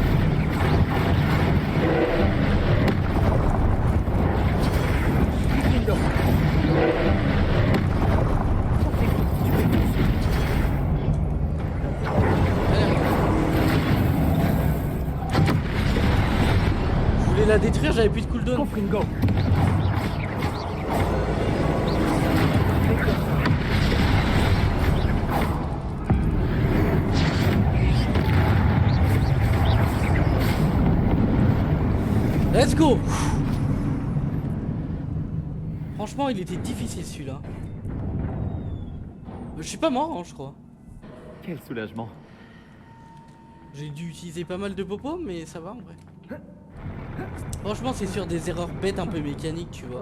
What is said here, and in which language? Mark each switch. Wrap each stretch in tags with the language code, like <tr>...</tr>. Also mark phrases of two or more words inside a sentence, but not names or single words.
<fr>Confringo. Je voulais la détruire, j'avais plus de cooldown. Confringo.</fr> <en>Let's go.</en> <fr>Franchement, il était difficile celui-là. Je suis pas mort, hein, je crois. Quel soulagement. J'ai dû utiliser pas mal de popos, mais ça va en vrai. Franchement, c'est sur des erreurs bêtes un peu mécaniques, tu vois.</fr>